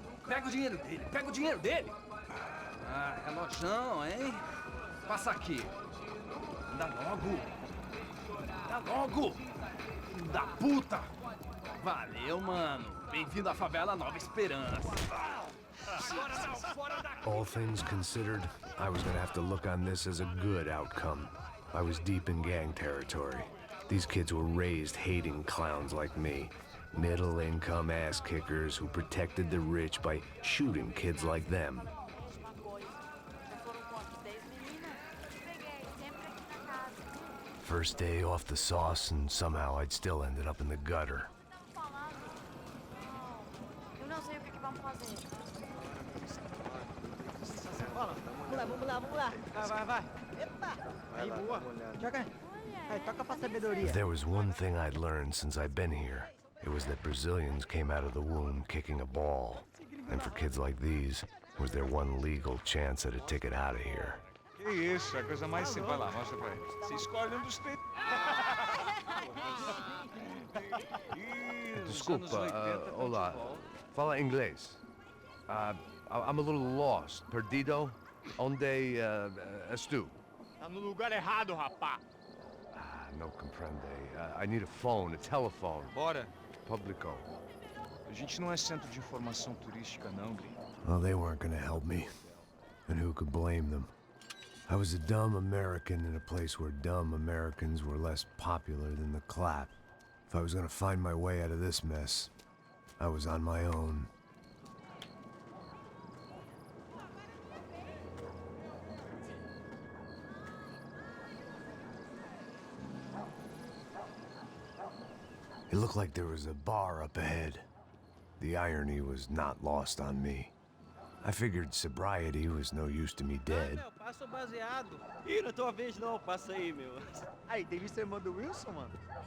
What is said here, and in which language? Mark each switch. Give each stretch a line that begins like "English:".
Portuguese: Pega o dinheiro dele, pega o dinheiro dele! Ah, relojão, hein? Passa aqui. Dá logo! Dá logo! Filho da puta! Valeu, mano. Bem-vindo à favela Nova Esperança. Agora não, fora daqui!
English: All things considered, I was gonna have to look on this as a good outcome. I was deep in gang territory. These kids were raised hating clowns like me. Middle-income ass-kickers who protected the rich by shooting kids like them. First day off the sauce, and somehow I'd still ended up in the gutter.
Portuguese: Eu não sei o que vamos fazer. Vamos lá, vamos lá. Vai. Epa! Aí, boa. Joga. Aí, toca pra sabedoria.
English: If there was one thing I'd learned since I'd been here, it was that Brazilians came out of the womb kicking a ball. And for kids like these, it was their one legal chance at a ticket out of here.
Portuguese: Que isso, é a coisa mais simples. Vai lá, mostra pra ele. Você escolhe um dos três. Desculpa, olá. Fala inglês.
English: I'm a little lost.
Portuguese: Perdido? Onde estou? Tá no lugar errado, rapá.
Spanish: No comprende.
English: I need a phone, a telephone.
Portuguese: Bora. Publico. A gente não é centro de informação turística, não, Gri.
English: Well, they weren't gonna help me. And who could blame them? I was a dumb American in a place where dumb Americans were less popular than the clap. If I was gonna find my way out of this mess, I was on my own. It looked like there was a bar up ahead. The irony was not lost on me. I figured sobriety was no use to me dead.
Portuguese: Meu, passa o baseado. Ih, não é tua vez não, passa aí, meu. Aí, tem visto a irmã do Wilson, mano?